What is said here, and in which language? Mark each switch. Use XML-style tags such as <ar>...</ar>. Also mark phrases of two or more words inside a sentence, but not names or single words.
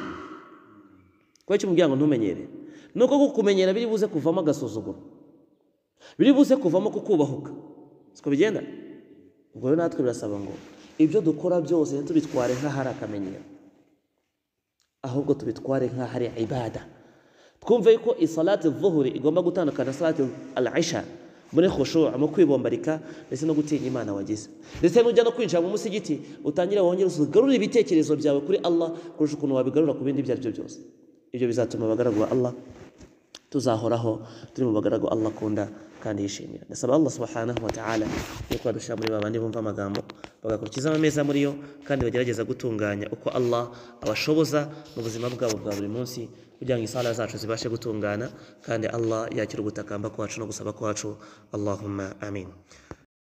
<rw>Kuba icyo umubwira ngo ntumenyere, nuko kukumenyera biri buze kuvamo agasuzuguro, biri buze kuvamo kukubahuka. Siko bigenda? Ubwo rero natwe birasaba ngo ibyo dukora byose ntitubitware nk'ahari akamenyero, ahubwo tubitware nk'ahari ibada. Twumve ko</rw> <ar>صلاة الظهر</ar> <rw>igomba gutandukana na</rw> <ar>صلاة العشاء</ar> <rw>muri khushu', mu kwibombarika ndetse no gutinya Imana wagize. Ndetse n'ujya no kwinjira mu musigiti utangire wongere ugarure ibitekerezo byawe kuri Allah kurusha ukuntu wabigarura ku bindi ibyo ari byo byose. Ibyo bizatuma abagaragu ba Allah tuzahoraho turi mu bagaragu Allah akunda kandi yishimira. Ndasaba</rw> <ar>الله سبحانه وتعالى</ar> <rw>yuko adushyira muri babandi bumva amagambo bagakurikiza ameza muri yo, kandi bagerageza gutunganya uko Allah abashoboza mu buzima bwabo bwa buri munsi, kugira ngo isala zacu zibashe gutungana kandi Allah yakira ugutakamba kwacu no gusaba kwacu.</rw> <ar>اللهم آمين.</ar>